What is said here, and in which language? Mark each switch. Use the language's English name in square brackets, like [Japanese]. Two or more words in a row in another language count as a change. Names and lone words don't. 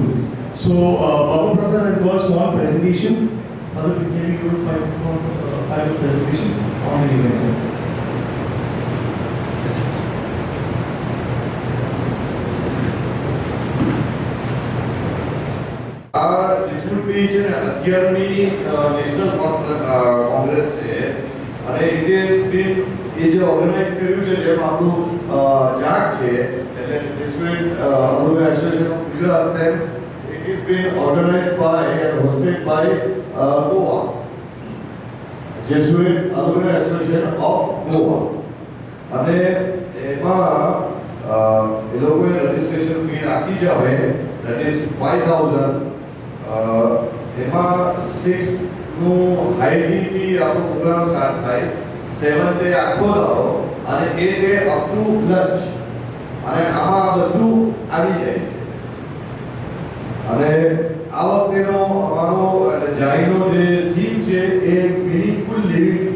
[English] So Baba Prasad has got a small presentation. Can we go to 5 minutes presentation on the event? This would be [Gujarati] 11મી નેશનલ કોંગ્રેસ છે અને [English] it has [Gujarati] been એ જે ઓર્ગેનાઇઝ કર્યું છે જેમ આપણું જાગ છે એટલે જેસ્યુઇટ અલુમની એસોસિએશન ઓફ ગુજરાત, [English] then it is been organized by and hosted by Goa, [Gujarati] જેસ્યુઇટ અલુમની એસોસિએશન ઓફ ગોવા. અને એમાં એ લોકોએ [English] registration fee [Gujarati] રાખી છે હવે, [English] that is 5,000. [Gujarati] એમાં 6નું હાઈડીથી આપણો [English] program start [Gujarati] થાય, [English] 7th day [Gujarati] આખો દાડો અને [English] 8th day up to lunch. [Gujarati] અને આમાં બધું આવી જાય છે. અને આ વખતેનો અમારો એટલે જાઈનો જે થીમ છે એ [English] meaningful living [Gujarati] છે.